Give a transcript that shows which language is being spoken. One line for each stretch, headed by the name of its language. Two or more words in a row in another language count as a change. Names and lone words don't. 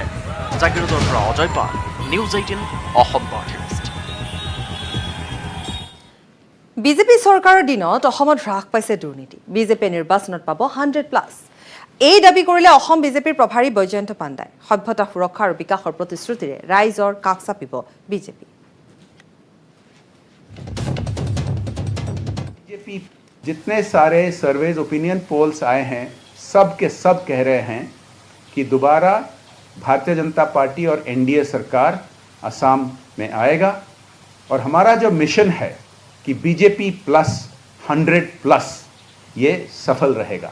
Assamese: জাগিৰোডৰ পৰা অজয় পাল, নিউজ 18 অসম নৰ্থ-ইষ্ট। বিজেপি চৰকাৰৰ দিনত অসমত হ্ৰাস পাইছে দুৰ্নীতি। বিজেপিয়ে নিৰ্বাচনত পাব 100+। এই দাবী কৰিলে অসম বিজেপিৰ প্ৰভাৰী বৈজয়ন্ত পাণ্ডাই। সভ্যতা সুৰক্ষা আৰু বিকাশৰ প্ৰতিশ্ৰুতিৰে ৰাইজৰ কাষ চাপিব বিজেপি।
Hindi: जितने सारे
English: surveys opinion polls
Hindi: आए हैं सब के सब कह रहे हैं कि दोबारा भारतीय जनता पार्टी और एनडीए सरकार असम में आएगा और हमारा जो मिशन है कि बीजेपी प्लस 100+ ये सफल रहेगा।